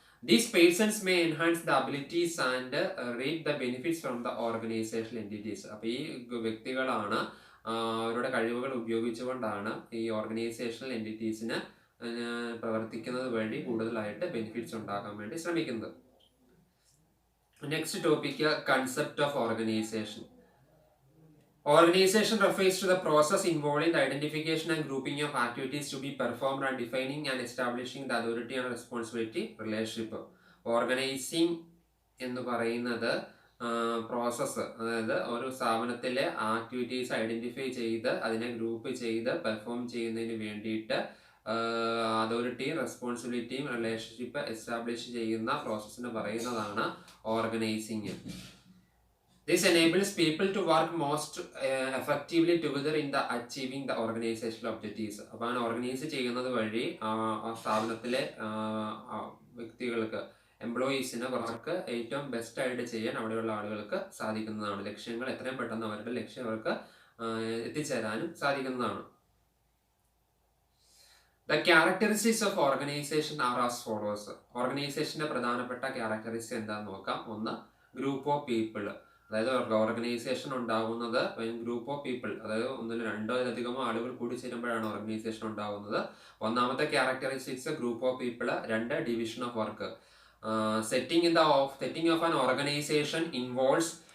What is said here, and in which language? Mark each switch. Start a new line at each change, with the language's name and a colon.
English: These persons may enhance the abilities and reap the benefits from the organizational entities.
Malayalam: അപ്പോൾ ഈ വ്യക്തികളാണ് അവരുടെ കഴിവുകൾ ഉപയോഗിച്ചുകൊണ്ടാണ് ഈ ഓർഗനൈസേഷണൽ എൻറ്റിറ്റീസിന് പ്രവർത്തിക്കുന്നത് വഴി കൂടുതലായിട്ട് ബെനിഫിറ്റ്സ് ഉണ്ടാക്കാൻ വേണ്ടി ശ്രമിക്കുന്നത്.
English: Next topic, concept of organization. Organization refers to the process involving the identification and grouping of activities to be performed and defining and establishing the authority and responsibility relationship.
Malayalam: Organizing എന്ന് പറയുന്നത് process, അതായത് ഒരു സ്ഥാപനത്തിലെ activities identify ചെയ്ത് അതിനെ group ചെയ്ത് perform ചെയ്യുന്നതിന് വേണ്ടിയിട്ട് അതോറിറ്റിയും റെസ്പോൺസിബിലിറ്റിയും റിലേഷൻഷിപ്പ് എസ്റ്റാബ്ലിഷ് ചെയ്യുന്ന പ്രോസസ്സിന് പറയുന്നതാണ് organising.
English: This enables people to work most effectively together in the achieving the organizational objectives.
Malayalam: അപ്പോൾ ഓർഗനൈസ് ചെയ്യുന്നത് വഴി ആ സ്ഥാപനത്തിലെ വ്യക്തികൾക്ക്, എംപ്ലോയീസിന് വർക്ക് ഏറ്റവും ബെസ്റ്റ് ആയിട്ട് ചെയ്യാൻ അവിടെയുള്ള ആളുകൾക്ക് സാധിക്കുന്നതാണ്. ലക്ഷ്യങ്ങൾ എത്രയും പെട്ടെന്ന് അവരുടെ ലക്ഷ്യങ്ങൾക്ക് എത്തിച്ചേരാനും സാധിക്കുന്നതാണ്.
English: The characteristics of organization are as follows.
Malayalam: ഓർഗനൈസേഷന്റെ പ്രധാനപ്പെട്ട ക്യാരക്ടറിസ്റ്റിക്സ് എന്താണെന്ന് നോക്കാം. ഒന്ന്, ഗ്രൂപ്പ് ഓഫ് പീപ്പിൾ. അതായത് ഓർഗനൈസേഷൻ ഉണ്ടാകുന്നത് ഗ്രൂപ്പ് ഓഫ് പീപ്പിൾ, അതായത് ഒന്നിൽ രണ്ടോ അതിലധികമോ ആളുകൾ കൂടി ചേരുമ്പോഴാണ് ഓർഗനൈസേഷൻ ഉണ്ടാകുന്നത്. ഒന്നാമത്തെ ക്യാരക്ടറിസ്റ്റിക്സ് ഗ്രൂപ്പ് ഓഫ് പീപ്പിൾ. രണ്ട്, division of work.
English: setting of an organization involves